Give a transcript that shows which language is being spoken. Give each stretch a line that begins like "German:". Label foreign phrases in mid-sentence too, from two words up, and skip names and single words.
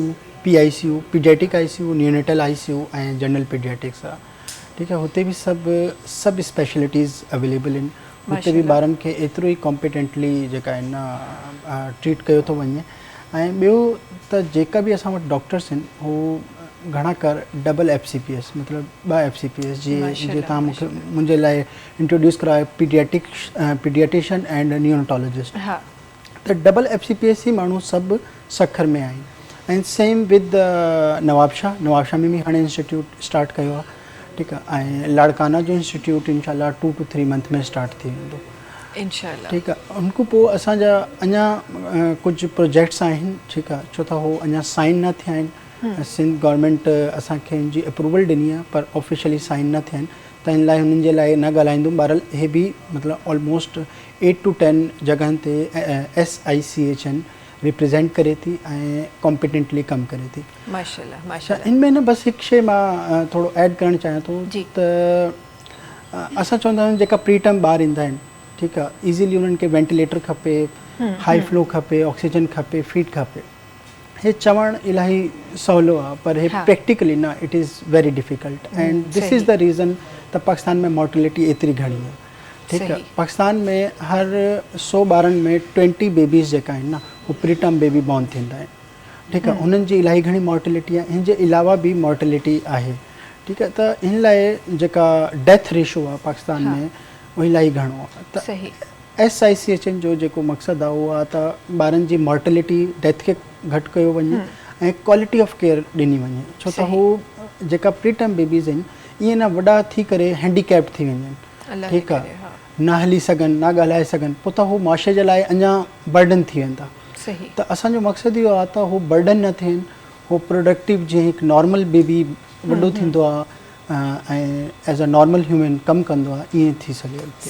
Sindhi: PICU
English: paediatric ICU neonatal ICU
Sindhi: ऐं
English: general paediatrics
Sindhi: आहे ठीकु आहे हुते बि सभु स्पेशलिटीज़ अवेलेबल आहिनि हुते बि ॿारनि खे एतिरो ई कॉम्पिटेंटली जेका आहिनि न ट्रीट कयो थो वञे ऐं ॿियो त जेका बि असां वटि डॉक्टर्स आहिनि हू घणा कर
English: double FCPS
Sindhi: मतिलबु 2 FCPS जीअं तव्हां मूंखे मुंहिंजे लाइ इंट्रोड्यूस करायो
English: paediatrician and neonatologist
Sindhi: त
English: double FCPS
Sindhi: ई माण्हू सभु सखर में आहिनि ऐं
English: same with
Sindhi: नवाबशाह में बि हाणे इंस्टीट्यूट स्टार्ट कयो आहे ठीकु आहे ऐं लाड़काना जो इंस्टीट्यूट इंशाल्लाह
English: 2 to 3 month
Sindhi: में स्टार्ट थी वेंदो इंशाल्लाह ठीकु आहे उनखां पोइ असांजा अञा कुझु प्रोजेक्ट्स आहिनि ठीकु आहे छो त हो अञा साइन न थिया आहिनि
English: Sindh government
Sindhi: असांखे हिनजी अप्रूवल ॾिनी आहे पर ऑफिशियली साइन न थिया आहिनि त हिन लाइ हुननि जे लाइ न ॻाल्हाईंदुमि बहरहाल हे बि मतिलबु ऑलमोस्ट 8 to 10 जॻहनि ते SICHN रिप्रेजेंट करे थी ऐं कॉम्पिटेंटली कमु करे थी माशाल्लाह अच्छा माशाल्लाह इनमें न बसि हिकु शइ मां थोरो ऐड करणु चाहियां थो त असां चवंदा आहियूं जेका
English: pre term
Sindhi: ॿार ईंदा आहिनि ठीकु आहे ईज़ीली उन्हनि खे वेंटिलेटर खपे
English: high flow
Sindhi: खपे ऑक्सीजन खपे फीड खपे हे चवणु इलाही सवलो आहे पर हे प्रैक्टिकली न
English: it is very difficult and this is the reason
Sindhi: त पाकिस्तान में मॉर्टेलिटी एतिरी घणी आहे ठीकु आहे पाकिस्तान में हर 100 ॿारनि में 20 बेबीज़ जेका आहिनि न हू
English: pre term baby born
Sindhi: थींदा आहिनि ठीकु आहे हुननि जी इलाही घणी मॉर्टेलिटी आहे हिन जे अलावा बि मॉर्टेलिटी आहे ठीकु आहे त हिन लाइ जेका
English: death ratio
Sindhi: आहे पाकिस्तान में उहो इलाही घणो आहे त SICHN जो जेको मक़सदु आहे उहो आहे त ॿारनि जी
English: mortality death
Sindhi: खे घटि कयो वञे ऐं
English: quality of care
Sindhi: ॾिनी वञे छो त हू जेका
English: pre term babies
Sindhi: आहिनि ईअं न वॾा थी करे हैंडीकैप्ड थी वञनि ठीकु आहे न हली सघनि न ॻाल्हाए सघनि पोइ त हू मुआशरे जे लाइ अञा बर्डन थी वेंदा त असांजो मक़सदु इहो आहे त हू बर्डन न थियनि हू प्रोडक्टिव जीअं हिकु
English: normal baby
Sindhi: वॾो थींदो आहे
English: as a normal human
Sindhi: कम कंदो आहे ईअं थी सघे अॻिते।